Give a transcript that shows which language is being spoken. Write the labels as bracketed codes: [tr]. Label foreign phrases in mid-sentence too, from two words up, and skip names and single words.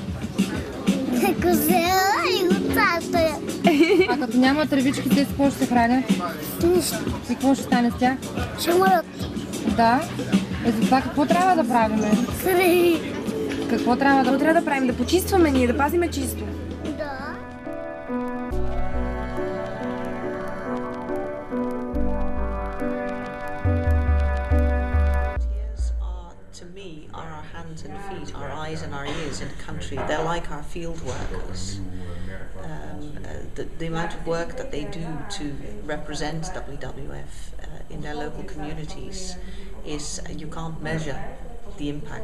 [bg] Козела и овцата. А като няма тревички, те с какво ще се хранят? Нищо. И какво ще стане с тях? Ще умрат. Да? За това какво трябва да правим? Какво трябва да правим? Да почистваме ние, да пазиме чисто. Да. [en] Are our hands and feet, our eyes and our ears in the country. They're like our field workers. The amount of work that they do to represent WWF in their local communities is, you can't measure the impact.